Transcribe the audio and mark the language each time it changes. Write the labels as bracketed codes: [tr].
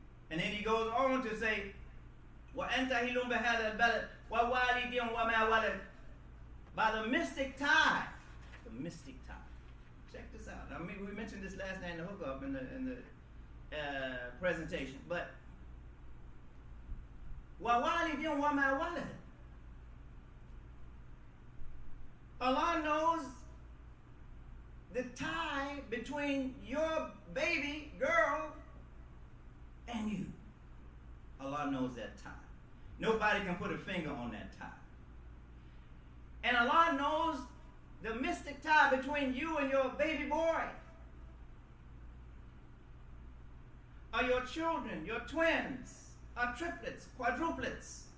[en] And then he goes on to say, [ar] وَأَنْتَ هِلٌ بِهَذَا الْبَلَدِ وَوَالِدٍ وَمَا وَلَدٍ. [en] By the mystic tie. The mystic tie. Check this out. I mean, we mentioned this last night in the hookup in the presentation. But [ar] وَوَالِدٍ وَمَا وَلَدٍ. [en] Allah knows the tie between your baby girl and you. Allah knows that tie. Nobody can put a finger on that tie. And Allah knows the mystic tie between you and your baby boy, or your children, your twins, or triplets, quadruplets.